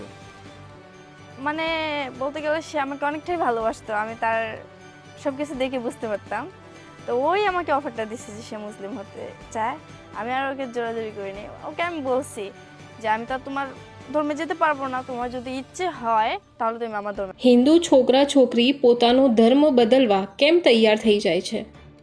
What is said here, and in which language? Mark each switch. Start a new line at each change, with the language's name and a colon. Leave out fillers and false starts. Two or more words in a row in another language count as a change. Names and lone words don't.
Bangla: মানে বলতে গেলে সে আমাকে অনেকটাই ভালোবাসতো, আমি তার সবকিছু দেখে বুঝতে পারতাম। তো ওই আমাকে অফারটা দিচ্ছে যে সে মুসলিম হতে চায়। আমি আর ওকে জোরাজুরি করিনি। ওকে আমি বলছি যে আমি তো তোমার ধর্মে যেতে পারবো না, তোমার যদি ইচ্ছে হয় তাহলে তুমি আমার ধর্মে।
Gujarati: હિન્દુ છોકરા છોકરી પોતાનો ધર્મ બદલવા કેમ તૈયાર થઈ જાય છે?